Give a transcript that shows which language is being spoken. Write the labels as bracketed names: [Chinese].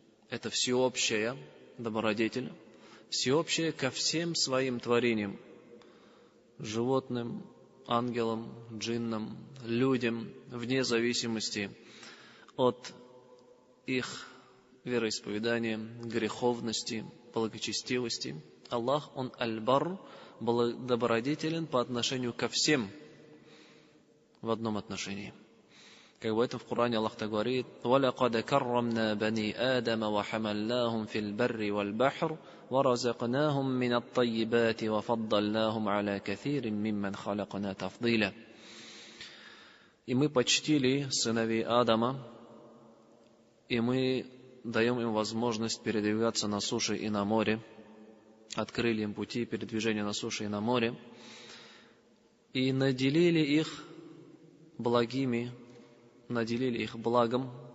[Russian] Это всеобщая добродетель, всеобщая ко всем своим творениям, животным, ангелам, джиннам, людям, вне зависимости от их вероисповедания, греховности, благочестивости. Аллах, он Аль-Бар, добродетелен по отношению ко всем в одном отношении. Как в этом в Коране Аллах так говорит: [Arabic] وَلَقَدْ كَرَّمْنَا بَنِي آدَمَ وَحَمَلْنَاهُمْ فِي الْبَرِّ وَالْبَحْرِ وَرَزَقْنَاهُمْ مِنَ الطَّيِّبَاتِ وَفَضَّلْنَاهُمْ عَلَى كَثِيرٍ مِّمَّنْ خَلَقْنَا تَفْضِيلًا. [Russian] И мы почтили сыновей Адама, и мы даем им возможность передвигаться на суше и на море, открыли им пути передвижения на суше и на море, и наделили их благими, наделили их благом,